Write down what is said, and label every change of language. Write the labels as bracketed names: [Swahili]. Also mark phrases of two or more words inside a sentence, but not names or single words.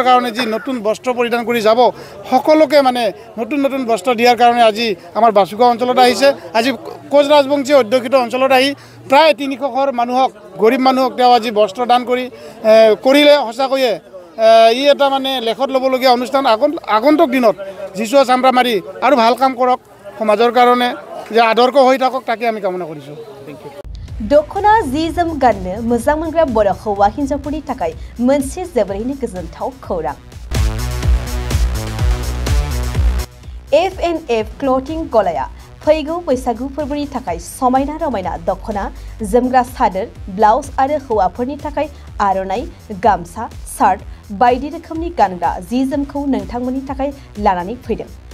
[Assamese] কাৰণে যি নতুন বস্ত্ৰ পৰিধান কৰি যাব সকলোকে মানে নতুন নতুন বস্ত্ৰ দিয়াৰ কাৰণে আজি আমাৰ বাসুগাঁও অঞ্চলত আহিছে আজি কোচ ৰাজবংশী অধ্যুষিত অঞ্চলত আহি প্ৰায় 300 ঘৰ মানুহক গৰীব মানুহক তেওঁ আজি বস্ত্ৰ দান কৰিলে সঁচাকৈয়ে ই এটা মানে লেখত ল'বলগীয়া অনুষ্ঠান আগন্তুক দিনত জিচুৱা চামৰামাৰী আৰু ভাল কাম কৰক সমাজৰ কাৰণে যে আদৰ্শ হৈ থাকক তাকে আমি কামনা কৰিছোঁ [Bodo] दखना जि जोम गाननो मोजां मोनग्रा बर' हौवा हिन्जावफोरनि थाखाय मोनसे जोबोरैनो गोजोनथाव खौरां FNF क्लथिं गलाया फैगौ बैसागु फोरबोनि थाखाय समायना रमायना दखना जोमग्रा सादोर ब्लाउज आरो हौवाफोरनि थाखाय आर'नाइ गामसा शार्ट बायदि रोखोमनि गानग्रा जि जोमखौ नोंथांमोननि थाखाय लानानै फैदों